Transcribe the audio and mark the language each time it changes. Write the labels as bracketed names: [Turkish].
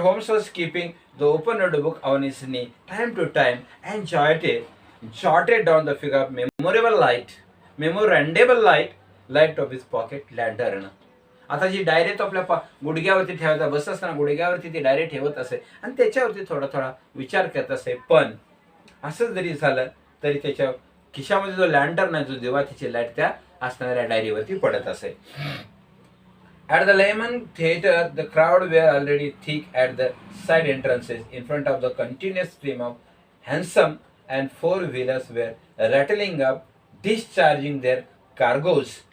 [English] Holmes was keeping the open notebook on his knee time to time and jotted down the figure of memorandable light of his pocket lantern. [Marathi] आता जी diary तो आपल्या गुडघ्यावरती ठेवायचा, बस असताना गुडघ्यावरती ती diary ठेवत असे आणि त्याच्यावरती थोडा थोडा विचार करत असे. पण असं जरी झालं तरी त्याच्या खिशामध्ये जो लँटर्न आहे, जो दिवातीची लाईट त्या असणाऱ्या डायरीवरती पडत असे. [English] At the Lehman Theatre, the crowd were already thick at the side entrances. In front of the continuous stream of hansom and four-wheelers were rattling up, discharging their cargoes.